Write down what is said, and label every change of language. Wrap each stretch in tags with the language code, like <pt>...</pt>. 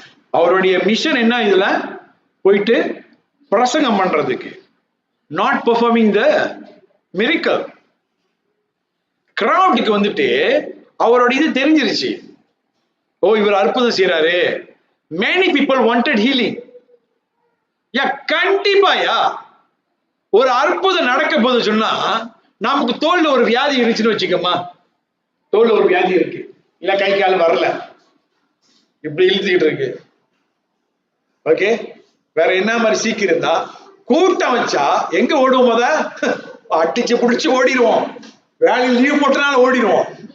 <ta>அவருடைய மிஷன் என்ன, இதுல போயிட்டு பிரசங்கம் பண்றதுக்கு,</ta> <en>Not performing the miracle.</en> <ta>கிரவுடுக்கு வந்துட்டு அவரோட இது தெரிஞ்சிருச்சு, ஓ இவர் அற்புதம் செய்யறாரு.</ta> <en>many people wanted healing.</en> <ta>யா கண்டிப்பாயா ஒரு அற்புதம் நடக்க போது சொன்னா, நமக்கு தோல்ல ஒரு வியாதி இருந்துச்சுன்னு வச்சுக்கோமா, தோல்ல ஒரு வியாதி இருக்கு, இல்ல கை கால் வரல, இப்படி இழுத்துக்கிட்டு இருக்கு. ஓகே, வேற என்ன மாதிரி சீக்கு இருந்தா கூட்டம் வச்சா எங்க ஓடுவோம், அத அடிச்சு புடிச்சு ஓடிடுவோம், வேலையில் லீவ் போட்டனால ஓடிடுவோம்.</ta>